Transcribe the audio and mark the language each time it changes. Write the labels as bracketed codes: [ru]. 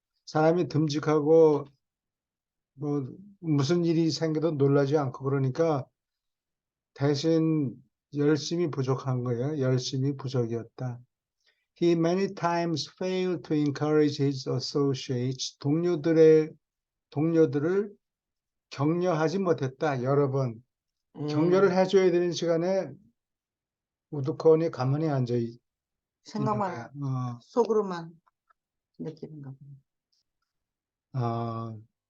[ko] 사람이 듬직하고 뭐 무슨 일이 생겨도 놀라지 않고 그러니까 대신 열심히 부족한 거예요. 열심히 부족이었다. [en] He many times failed to encourage his associates. [ko] 동료들을 격려하지 못했다. 여러 번 격려를 예, 해줘야 되는 시간에 우두커니 가만히 앉아 있는 생각만, 거야. 속으로만 느끼는가 보네.